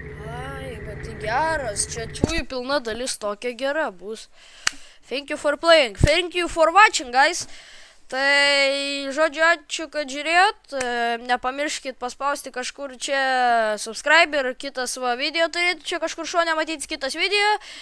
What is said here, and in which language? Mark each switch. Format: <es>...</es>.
<lt>Ai, bet tai geras, čia čiųjų pilna dalis tokia gera bus.</lt> <en>Thank you for playing, thank you for watching, guys.</en> <lt>Tai, žodžiu, ačiū, kad žiūrėjot. Nepamirškit paspausti kažkur čia subscribe ir kitas video turėtų čia kažkur šone matyti kitas video.</lt>